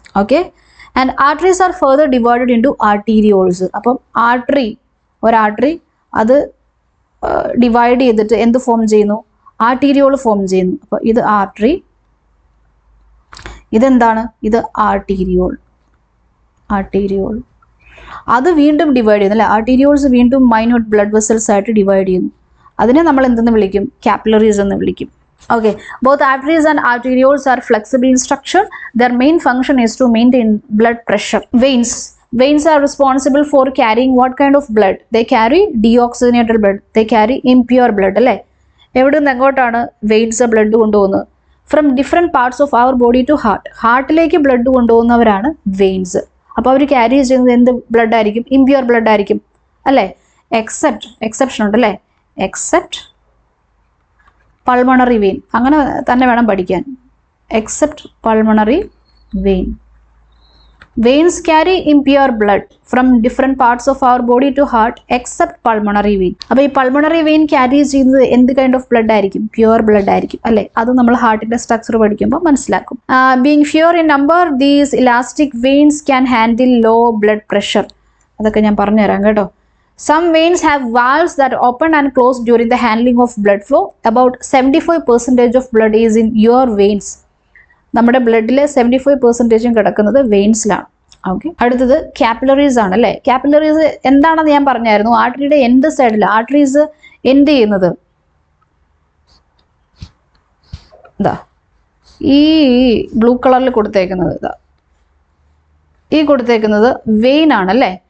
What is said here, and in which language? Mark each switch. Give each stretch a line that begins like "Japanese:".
English: Okay, and arteries are further divided into arterioles.
Malayalam: അപ്പം ഒരു artery അത് ഡിവൈഡ് ചെയ്തിട്ട് എന്ത് ഫോം ചെയ്യുന്നു? ആർട്ടീരിയോൾ ഫോം ചെയ്യുന്നു. അപ്പോൾ ഇത് ആർട്ടറി, ഇതെന്താണ്? ഇത് ആർട്ടീരിയോൾ. അത് വീണ്ടും ഡിവൈഡ് ചെയ്യുന്നു അല്ലെ. ആർട്ടീരിയോൾസ് വീണ്ടും മൈന്യൂട്ട് ബ്ലഡ് വെസൽസ് ആയിട്ട് ഡിവൈഡ് ചെയ്യുന്നു. അതിനെ നമ്മൾ എന്തെന്ന് വിളിക്കും? കാപ്പിലറീസ് എന്ന് വിളിക്കും.
English: Okay, both arteries and arterioles are flexible in structure. Their main function is to maintain blood pressure. Veins are responsible for carrying what kind of blood? They carry deoxygenated blood. They carry impure blood അല്ലേ.
Malayalam: എവിടെ നിന്ന് എങ്ങോട്ടാണ് veins blood കൊണ്ടുപോകുന്നത്?
English: From different parts of our body to heart.
Malayalam: ഹാർട്ടിലേക്ക് blood കൊണ്ടുപോകുന്നവരാണ് veins. അപ്പോൾ അവർ carry ചെയ്യുന്നത് എന്ത് blood ആയിരിക്കും? Impure blood ആയിരിക്കും അല്ലേ. എക്സെപ്ഷൻ ഉണ്ട് അല്ലേ,
English: Except pulmonary vein.
Malayalam: അങ്ങനെ തന്നെ വേണം പഠിക്കാൻ.
English: Except pulmonary vein. Veins carry impure blood from different parts of our body to heart except pulmonary vein.
Malayalam: അപ്പോൾ ഈ പൾമണറി വെയിൻ ക്യാരി ചെയ്യുന്നത് എന്ത് കൈൻഡ് ഓഫ് ബ്ലഡ് ആയിരിക്കും? പ്യുവർ ബ്ലഡ് ആയിരിക്കും അല്ലേ. അത് നമ്മൾ ഹാർട്ടിന്റെ സ്ട്രക്ചർ പഠിക്കുമ്പോൾ മനസ്സിലാക്കും.
English: Being fewer in number, these elastic veins can handle low blood pressure.
Malayalam: അതൊക്കെ ഞാൻ പറഞ്ഞുതരാം കേട്ടോ.
English: Some veins have valves that open and close during the handling of blood flow. About 75% of blood is in your veins.
Malayalam: നമ്മുടെ ബ്ലഡിലെ 75% കിടക്കുന്നത് വെയിൻസിലാണ്. Okay, അടുത്തത് capillaries ആണ് അല്ലേ. Capillaries എന്താണെന്ന് ഞാൻ പറഞ്ഞായിരുന്നു. ആർട്ടറിയുടെ എൻഡ് സൈഡിൽ ആർട്ടറീസ് എൻഡ് ചെയ്യുന്നത് ഇതാ ഈ ബ്ലൂ കളറിൽ കൊടുത്തേക്കുന്നത്, ഈ കൊടുത്തേക്കുന്നത് വെയിൻ ആണ് അല്ലേ.